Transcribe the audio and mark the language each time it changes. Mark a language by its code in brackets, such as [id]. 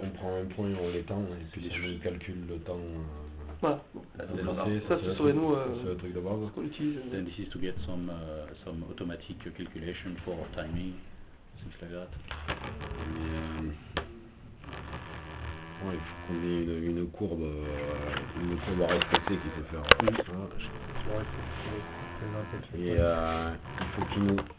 [fr] On prend un point, on l'étend et puis on calcule le temps. Voilà. Ça ce serait nous c'est le truc de base. ce qu'on utilise. [en] Then this is to get some automatic calculation for timing, things like that. [fr] Il faut qu'on ait une courbe à respecter qui sait faire. Et il faut qu'il nous...